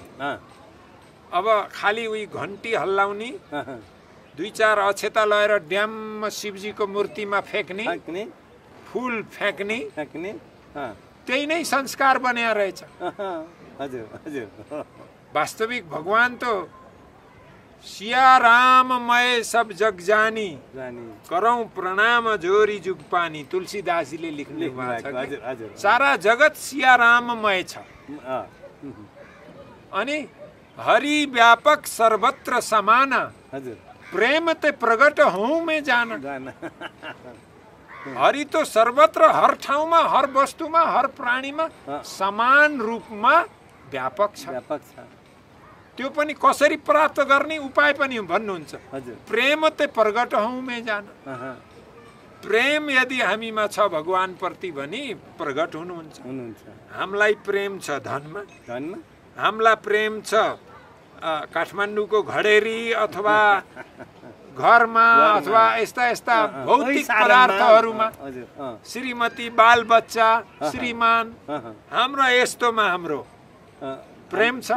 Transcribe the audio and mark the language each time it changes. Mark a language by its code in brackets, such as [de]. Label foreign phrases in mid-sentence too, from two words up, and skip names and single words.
[ne] अब खाली उही घन्टी हल्लाउने, 2-4 अक्षता लगाएर ड्याममा शिवजीको मूर्तिमा फ्याँक्ने, फुल फ्याँक्ने, त्यही नै संस्कार बन्या रहेछ। वास्तविक भगवान [awa] तो सिया राममय सब जग जानी, करौं प्रणाम जोरी जुग पानी, [ne] तुलसीदासजीले लेख्नु भएको छ। सारा जगत सिया राममय छ। [awa] अनि हरि व्यापक सर्वत्र समाना, प्रेम ते प्रगट हूँ मैं जाना। [ne] हरि तो सर्वत्र, हर ठाउँमा, हर वस्तुमा, हर प्राणीमा समान रूपमा व्यापक छ। त्यो पनि कसरी प्राप्त गर्ने उपाय पनि भन्नुहुन्छ। [awa] प्रेम ते प्रगट हूँ मैं जाना। [ne] प्रेम यदि हामीमा छ भगवानप्रति भने प्रकट हुनुहुन्छ। हामीलाई प्रेम छ धनमा, हामीलाई प्रेम छ काठमाडौँको घडेरी अथवा घरमा अथवा यस्ता यस्ता भौतिक पदार्थहरूमा, श्रीमती, बाल बच्चा, श्रीमान, हाम्रो यस्तोमा हाम्रो प्रेम छ।